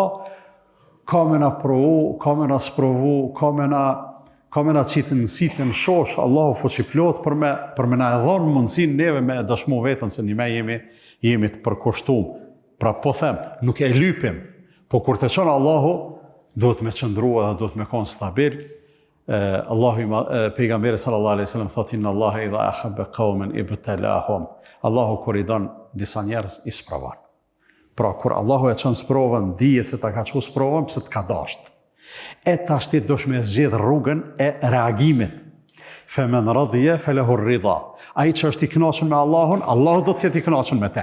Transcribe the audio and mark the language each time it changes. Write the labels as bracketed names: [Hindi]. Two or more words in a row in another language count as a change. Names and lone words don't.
[Albanian] Ka me na provu, ka me na sprovu, ka me na qitë në sitën shosh, Allahu fuqiplot për me na e dhonë mundësin neve me dëshmu vetën se një me jemi të përkushtum. Pra po them, nuk e lypim, po kur të qonë Allahu, do të me qëndrua dhe do të me konë stabil. [Arabic] Pejgamberi صلى الله عليه وسلم thotë إن الله إذا أحب قوما ابتلاهم. [Albanian] Allahu kur i don disa njerëz i sprovon. Pra kur Allahu e çon sprovën, dije se ta ka çu sprovën pse të ka dashur. E tash ti dosh me zgjedh rrugën e reagimit. [Arabic] فمن رضي فله الرضا. [Albanian] Ai që është i kënaqur me Allahun, Allahu do të jetë i kënaqur me te.